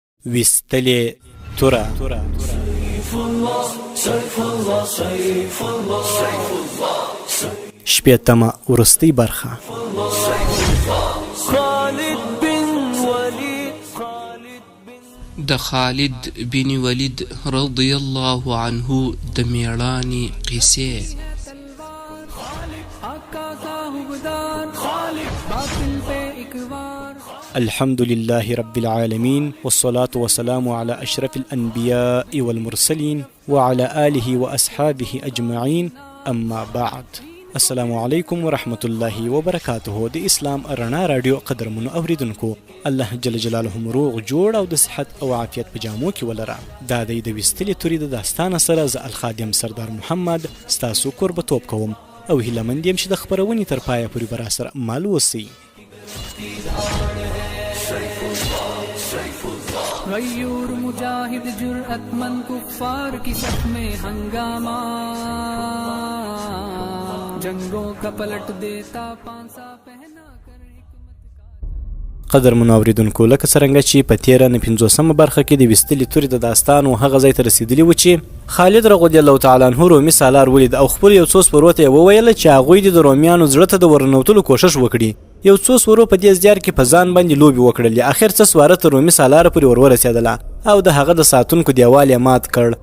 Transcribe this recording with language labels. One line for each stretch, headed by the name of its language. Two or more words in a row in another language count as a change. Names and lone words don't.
Pashto: ویستلې توره. شپېتمه وروستۍ برخه. د خالد بن ولید
Arabic: رضی الله عنه
Pashto: د میړانې قصې.
Arabic: الحمد لله رب العالمين والصلاة والسلام على أشرف الأنبياء والمرسلين وعلى آله وأصحابه أجمعين، أما بعد. السلام علیکم ورحمت الله وبرکاته.
Pashto: د اسلام رڼا رادیو قدرمنو اوریدونکو،
Arabic: الله جل جلاله
Pashto: روغ جوړ او د صحت او عافیت په جامو کې ولره. دا د ویستلې تورې د داستان سره زه الخادم سردار محمد ستاسو قربتوب کوم او هیلهمند یم چې د خپرونې تر پایه پورې به راسره مل اوسئ.
Urdu: غیور مجاہد جرأتمند کفار کی صف میں ہنگامہ، جنگوں کا پلٹ دیتا پانسا پہنا کر حکمت.
Pashto: قدرمنو اوریدونکو، لکه څرنګه چې په تیره 50مه برخه کې د ویستلې تورې د داستان و هغه ځای ته رسیدلي و چې خالد
Arabic: رضی الله تعالی عنه
Pashto: رومي سالار ولید او خپل یو څو سپرو ته وویل چې هغوی د رومیانو زړه ته د ورنوتلو کوشش وکړي. یو څو سپرو په دې ازدیار کې په ځان باندې لوبې وکړلې. اخر څه سواره تر رومي سالار پورې ورورسېدله او د هغه د ساتونکو دیوال یې مات کړ.